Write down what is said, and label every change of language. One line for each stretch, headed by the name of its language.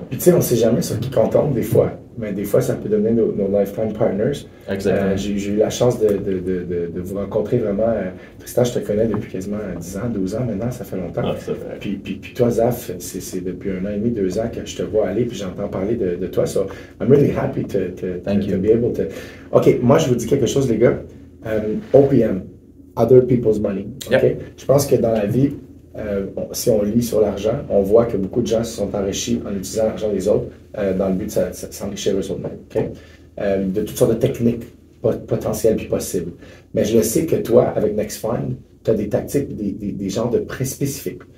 French: Puis tu sais, on sait jamais sur qui qu'on tombe des fois. Mais des fois, ça peut devenir nos lifetime partners. Exactement. J'ai eu la chance de vous rencontrer vraiment. Tristan, je te connais depuis quasiment 10 ans, 12 ans maintenant, ça fait longtemps. Ah, ça fait. Puis toi, Zaf, c'est depuis 1 an et demi, 2 ans que je te vois aller, puis j'entends parler de toi.
English: So, I'm really happy to be able to...
French: OK, moi, je vous dis quelque chose, les gars.
English: OPM, Other People's Money. Okay? Yep.
French: Je pense que dans la vie, si on lit sur l'argent, on voit que beaucoup de gens se sont enrichis en utilisant l'argent des autres dans le but de s'enrichir eux-mêmes. Okay? De toutes sortes de techniques potentielles puis possibles. Mais je le sais que toi, avec Next Fund, tu as des tactiques, des genres de prêts spécifiques.